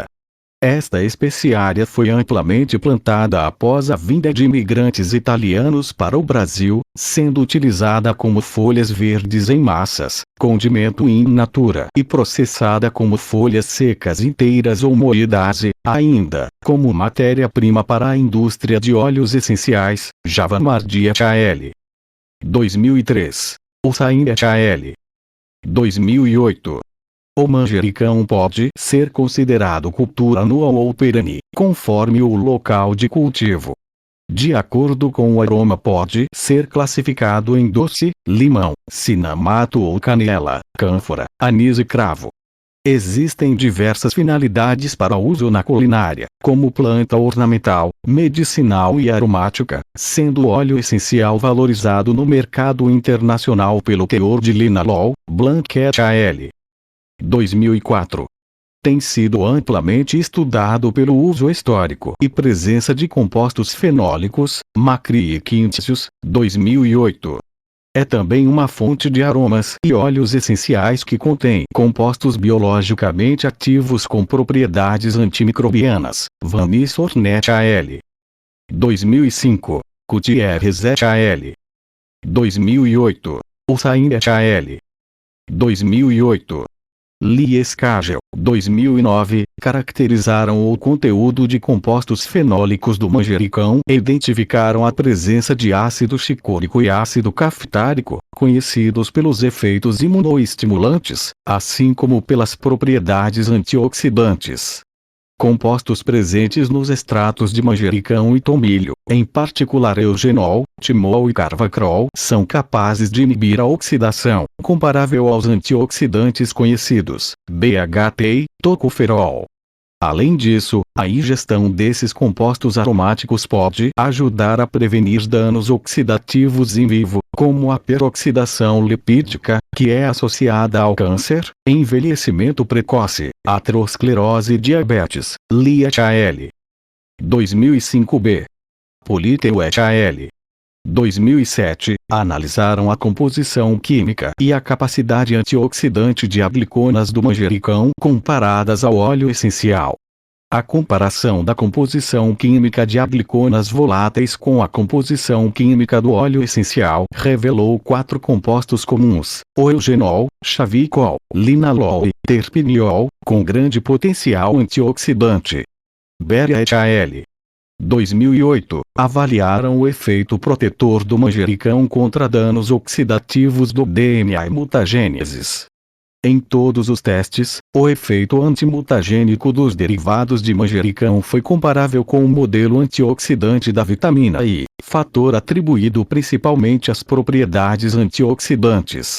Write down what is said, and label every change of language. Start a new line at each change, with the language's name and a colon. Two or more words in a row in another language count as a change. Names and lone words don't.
Portuguese: Esta especiaria foi amplamente plantada após a vinda de imigrantes italianos para o Brasil, sendo utilizada como folhas verdes em massas, condimento
Latin: in natura
Portuguese: e processada como folhas secas inteiras ou moídas e, ainda, como matéria-prima para a indústria de óleos essenciais. Javamardi et al. 2003. Hossain et al. 2008. O manjericão pode ser considerado cultura anual ou perene, conforme o local de cultivo. De acordo com o aroma, pode ser classificado em doce, limão, cinamato ou canela, cânfora, anis e cravo. Existem diversas finalidades para uso na culinária, como planta ornamental, medicinal e aromática, sendo o óleo essencial valorizado no mercado internacional pelo teor de linalol. Blanc et al. 2004. Tem sido amplamente estudado pelo uso histórico e presença de compostos fenólicos, Macri e Quinticius, 2008. É também uma fonte de aromas e óleos essenciais que contém compostos biologicamente ativos com propriedades antimicrobianas. Vanis Ornet al. 2005. Gutierrez et al. 2008. Hossain et al. 2008. Liescagel, 2009, caracterizaram o conteúdo de compostos fenólicos do manjericão e identificaram a presença de ácido chicórico e ácido caftárico, conhecidos pelos efeitos imunoestimulantes, assim como pelas propriedades antioxidantes. Compostos presentes nos extratos de manjericão e tomilho, em particular eugenol, timol e carvacrol, são capazes de inibir a oxidação, comparável aos antioxidantes conhecidos, BHT e tocoferol. Além disso, a ingestão desses compostos aromáticos pode ajudar a prevenir danos oxidativos
Latin: in vivo,
Portuguese: como a peroxidação lipídica, que é associada ao câncer, envelhecimento precoce, aterosclerose e diabetes. Li et al. 2005b. Politeu et al. 2007, analisaram a composição química e a capacidade antioxidante de agliconas do manjericão comparadas ao óleo essencial. A comparação da composição química de agliconas voláteis com a composição química do óleo essencial revelou 4 compostos comuns: o eugenol, chavicol, linalol e terpineol, com grande potencial antioxidante. Beria et al. 2008, avaliaram o efeito protetor do manjericão contra danos oxidativos do DNA e mutagêneses. Em todos os testes, o efeito antimutagênico dos derivados de manjericão foi comparável com o modelo antioxidante da vitamina I, fator atribuído principalmente às propriedades antioxidantes.